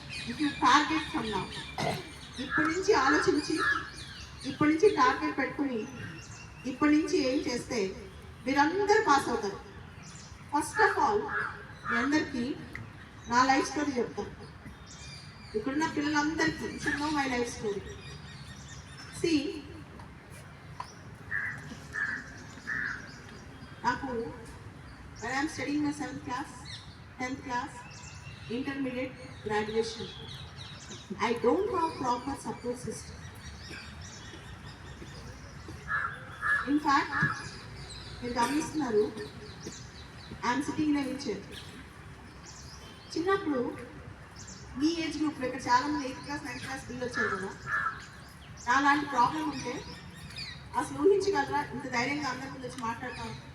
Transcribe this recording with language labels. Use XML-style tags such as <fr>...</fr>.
<en>if you target from now,</en> <te>ఇప్పటి నుంచి ఆలోచించి, ఇప్పటి నుంచి టార్గెట్ పెట్టుకుని, ఇప్పటి నుంచి ఏం చేస్తే మీరందరూ పాస్ అవుతారు. ఫస్ట్ ఆఫ్ ఆల్ మీ అందరికీ నా లైఫ్ స్టోరీ చెప్తాను. ఇక్కడున్న పిల్లలందరికీ</te> <en>Should know my life story. See, నాకు when I am studying my 7th class, 10th class, intermediate, graduation, I don't have proper support system. In fact,</en> <te>మీరు గమనిస్తున్నారు,</te> <en>I'm sitting in a wheelchair.</en> <te>చిన్నప్పుడు మీ age గ్రూప్లో ఇక్కడ చాలామంది 8th class 9th class పిల్లలు వచ్చారు కదా, నా లాంటి ప్రాబ్లం ఉంటే అసలు ఊహించగలరా ఇంత ధైర్యంగా అందరి ముందు వచ్చి మాట్లాడతాం?</te>